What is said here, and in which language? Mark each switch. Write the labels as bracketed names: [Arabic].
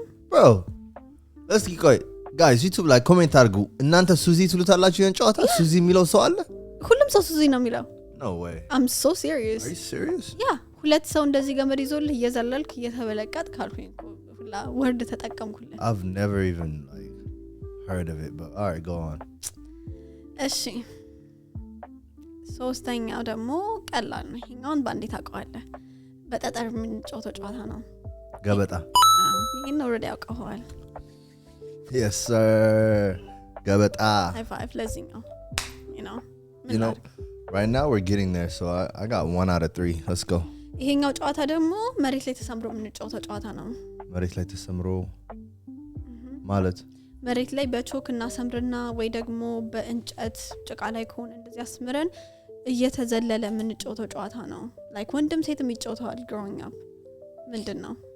[Amharic] bro እስኪ ቆይ guys YouTube ላይ ኮሜንት አድርጉ። እናንተ ሱዚ ትሉታላችሁ ይሄን ጨዋታ? ሱዚ የሚለው ሰው አለ? ሁሉም ሰው ሱዚ ነው የሚለው። [English] no way. I'm so serious. Are you serious? [Amharic] yeah ሁለት ሰው እንደዚህ ገመድ ይዞልህ እየዘለልክ እየተበለቀጥ ካልኩኝ ሁላ ወርድ ተጠቀምኩልህ። [English] I've never even like heard of it, but all right, go on. [Amharic] እሺ ሶስተኛው ደግሞ ቀላል ነው። ይሄኛውን ባንዴ ታውቀዋለህ። በጠጠር የምንጫወተው ጨዋታ ነው። ገበጣ። ይሄን ኦልሬዲ ያውቀዋል። [English] Yes sir. ገበጣ. High five ለዚህኛው. You know, right now we're getting there, so I got 1 out of 3. Let's go. [Amharic] ይሄኛው ጨዋታ ደግሞ መሬት ላይ ተሰምሮ የምንጫወተው ጨዋታ ነው። መሬት ላይ ተሰምሮ ማለት መሬት ላይ በቾክ እና ሰምርና ወይ ደግሞ በእንጨት ጭቃ ላይ ከሆነ እንደዚህ አስምረን እየተዘለለ የምንጫወተው ጨዋታ ነው። ላይክ ወንድም ሴትም ይጫወተዋል [English] growing up። [Amharic] ምንድነው?